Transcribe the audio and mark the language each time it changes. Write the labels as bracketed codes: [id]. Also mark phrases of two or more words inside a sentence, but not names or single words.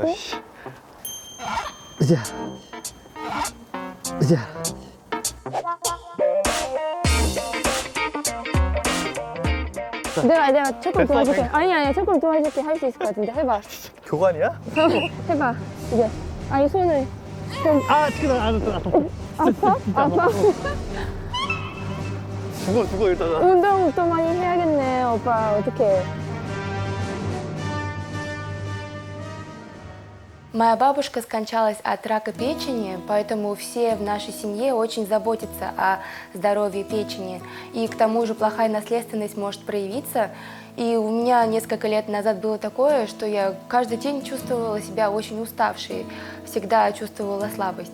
[ko] 못해? 내가 조금 도와줄게. 아니야, 조금 도와줄게. 할 수 있을 것 같은데. 해봐. 교관이야? 해봐. 이제. 아니, 손을. 좀. 아 지금 아파? 아파? 죽어 일단. 운동 또 많이 해야겠네, 오빠. 어떡해. [ru] Моя бабушка скончалась от рака печени, поэтому все в нашей семье очень заботятся о здоровье печени. И к тому же плохая наследственность может проявиться. И у меня несколько лет назад было такое, что я каждый день чувствовала себя очень уставшей, всегда чувствовала слабость.